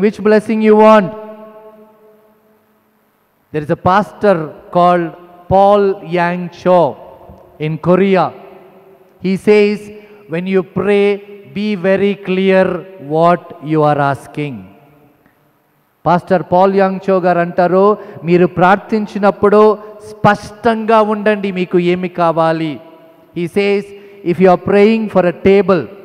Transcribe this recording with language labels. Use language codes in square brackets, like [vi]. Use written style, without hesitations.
[en] Which blessing you want? There is a pastor called Paul Yang Cho in Korea. He says, when you pray, be very clear what you are asking. [te] Pastor Paul young చో గారు అంటారు, మీరు ప్రార్థించినప్పుడు స్పష్టంగా ఉండండి మీకు ఏమి కావాలి. [en] He says, if you are praying for a table,